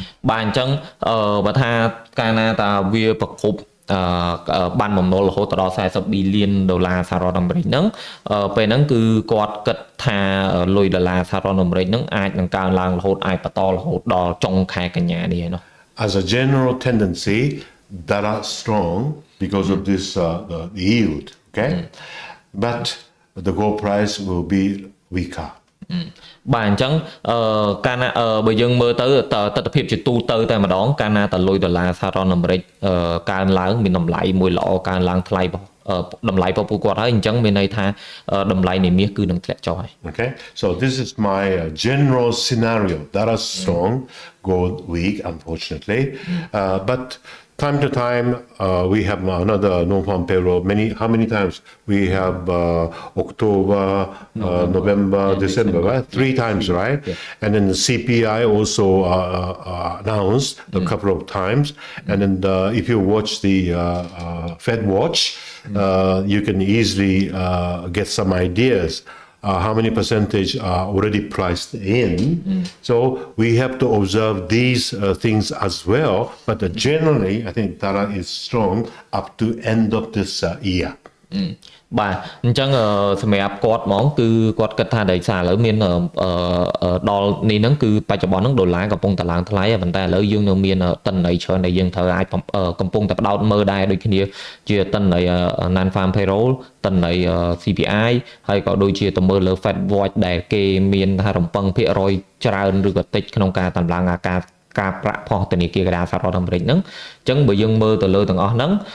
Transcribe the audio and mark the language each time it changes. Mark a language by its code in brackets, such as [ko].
[km] បាទអញ្ចឹងបើថាកាលណាតាវាប្រគប់បានបំណុលរហូតដល់40 billion ដុល្លារសហរដ្ឋអាមេរិកហ្នឹងពេលហ្នឹងគឺគាត់គិតថាលុយដុល្លារសហរដ្ឋអាមេរិកហ្នឹងអាចនឹងកើនឡើងរហូតអាចបន្តរហូតដល់ចុងខែកញ្ញានេះឯណោះ [en] As a general tendency dollar strong because of this the yield okay but the gold price will be weaker [km] បាទអញ្ចឹងកាលណាបើយើងមើលទៅទស្សនវិជ្ជាជាទូទៅតែម្ដងកាលណាតលុយដុល្លារសហរដ្ឋអាមេរិកកើនឡើងមានតម្លៃមួយល្អកើនឡើងថ្លៃតម្លៃរបស់ពួកគាត់ហើយអញ្ចឹងមានន័យថាតម្លៃនៃមាសគឺនឹងធ្លាក់ចុះហើយ [en] Okay, so this is my general scenario that are strong gold weak unfortunately but time to time we have another non-farm payroll how many times we have October November December right 3 times right and then the CPI also announced a couple of times and then if you watch the Fed watch you can easily get some ideas how many percentage are already priced in. So we have to observe these things as well. But generally, I think dollar is strong up to end of this year. [km] បាទអញ្ចឹងសម្រាប់គាត់ហ្មងគឺគាត់គិតថាដោយសារឥឡូវមានដល់នេះហ្នឹងគឺបច្ចុប្បន្នហ្នឹងដុល្លារកំពុងតែឡើងថ្លៃប៉ុន្តែឥឡូវយើងនៅមានតិន្ន័យច្រើនដែលយើងត្រូវអាចកំពុងតែផ្ដោតមើលដែរដូចគ្នាជាតិន្ន័យ non farm payroll តិន្ន័យ CPI ហើយក៏ដូចជាទៅមើលលើ Fed watch ដែលគេមានថារំពឹងភាគរយច្រើនឬក៏តិចក្នុងការតម្លើងអាការប្រាក់ផុសធនាគារកណ្ដាលសហរដ្ឋអាមេរិកហ្នឹងអញ្ចឹងបើយើងមើលទៅលើទាំងអស់ហ្នឹង